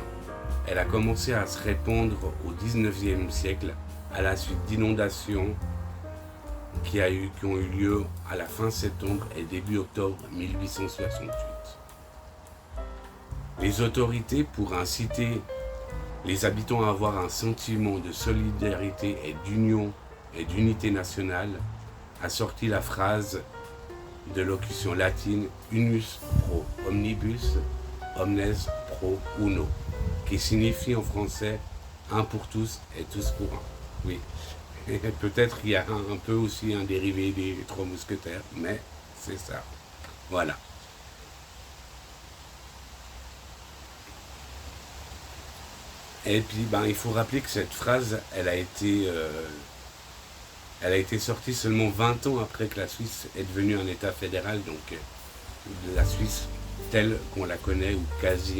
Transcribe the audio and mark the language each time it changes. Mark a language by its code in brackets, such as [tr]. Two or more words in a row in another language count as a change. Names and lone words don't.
[fr] Elle a commencé à se répandre au XIXe siècle à la suite d'inondations qui ont eu lieu à la fin septembre et début octobre 1868. Les autorités, pour inciter les habitants à avoir un sentiment de solidarité et d'union et d'unité nationale, a sorti la phrase de locution latine [la] unus pro omnibus, omnes pro uno, [fr] qui signifie en français un pour tous et tous pour un. Oui, et peut-être qu'il y a un peu aussi un dérivé des trois mousquetaires, mais c'est ça. Voilà. Et puis, il faut rappeler que cette phrase, elle a été sortie seulement 20 ans après que la Suisse est devenue un État fédéral, donc la Suisse telle qu'on la connaît ou quasi.